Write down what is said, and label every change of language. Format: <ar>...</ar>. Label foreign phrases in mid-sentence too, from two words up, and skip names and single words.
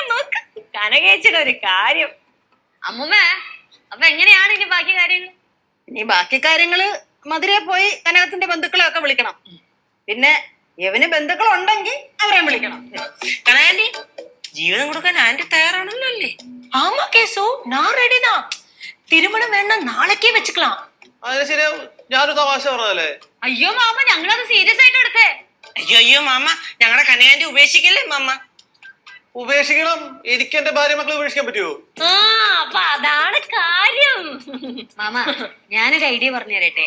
<ml>നോക്ക് കനകേച്ചിയുടെ ഒരു കാര്യം. അമ്മുമ്മ, അപ്പൊ എങ്ങനെയാണ് ഇനി ബാക്കി കാര്യങ്ങൾ? ഇനി ബാക്കി കാര്യങ്ങള് മധുരയിൽ പോയി കനകത്തിന്റെ ബന്ധുക്കളെ ഒക്കെ വിളിക്കണം. പിന്നെ ഇവന് ബന്ധുക്കൾ ഉണ്ടെങ്കിൽ അവരെ വിളിക്കണം. കനകാന്റി, ജീവിതം കൊടുക്കാൻ ആന്റി തയ്യാറാണല്ലോ, അല്ലേ?</ml> <ta>ஆமா கேசு, நான் ரெடி தான். திருமணம் வேணா நாளைக்கே வச்சுக்கலாம்.</ta> <ml>അതിന് ശരിയാവും. ഞാനൊരു തമാശ പറഞ്ഞതല്ലേ? അയ്യോ മാമ, ഞങ്ങളത് സീരിയസ് ആയിട്ട് എടുത്തേ. അയ്യോ അയ്യോ മാമ, ഞങ്ങളുടെ കനകാന്റി ഉപേക്ഷിക്കല്ലേ മാമ? ഉപേക്ഷിക്കണം. എനിക്ക് എന്റെ ഭാര്യ മക്കളെ ഉപേക്ഷിക്കാൻ പറ്റുമോ? അപ്പൊ അതാണ് കാര്യം. മാമ, ഞാനൊരു ഐഡിയ പറഞ്ഞു തരട്ടെ.</ml>